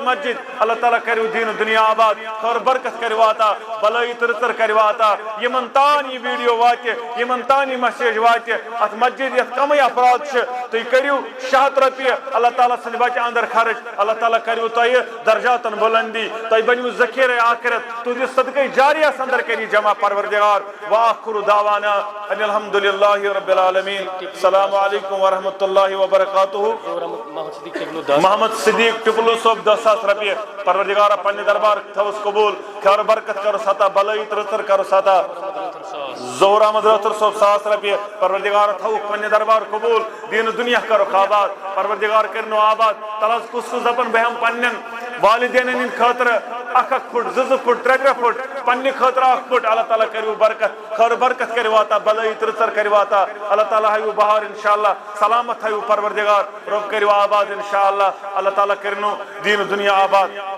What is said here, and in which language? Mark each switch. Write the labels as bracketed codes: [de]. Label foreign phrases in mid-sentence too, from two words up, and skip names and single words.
[ks] مسجد اللہ تعالیٰ کٔرِو دیٖن دُنیا آباد خٲر برکت کٔرِو عطا بلٲیی تہٕ رٕژر کٔرِو عطا یِمن تام یہِ ویڈیو واتہِ یِمن تام یہِ مسیج واتہِ اتھ مسجد یتھ کمٕے افراد چھِ تُہۍ کٔرِو 600 رۄپیہِ اللہ تعالیٰ سٕنٛدِ وتہِ اندر خرچ اللہ تعالیٰ کٔرِو تۄہہِ درجاتن بُلندی تۄہہِ بٔنِو ذخیٖرے آخرت تُہٕنٛدِس صدقے جاریَس اندر کٔرِو جمع پروردگار [ar] وآخر دعوانا ان الحمد للہ رب العالمین السلام علیکم ورحمۃ اللہ وبرکاتہ [ks] محمد صدیق ٹپلو صٲب 10,000 رۄپیہِ پروردگارا پننہِ دربار تھوس قبول خیر برکت کرس عطا بلٲیی ترٛژر کرس عطا ظہور احمد رٲتھر صٲب 1,000 رۄپیہِ پروردگار تھوُکھ پننہِ دربار قبول دین دنیا کرُکھ آباد پروردگار کٔرنو آباد تلس کُس کُس دپن بہٕ ہٮ۪مہٕ پننٮ۪ن والدینن ہٕنٛدِ خٲطرٕ 1 فُٹ 2 فُٹ 3 فُٹ پننہِ خٲطرٕ 1 فُٹ اللہ تعالیٰ کٔرِو برکت خیر برکت کٔرِو عطا بلٲیی ترٛژر کٔرِو عطا اللہ تعالیٰ ہٲیِو بہار انشاءاللہ سلامت تھٲیِو پروردگار رۄب کٔرِو آباد انشاءاللہ اللہ تعالیٰ کٔرنو دین دنیا آباد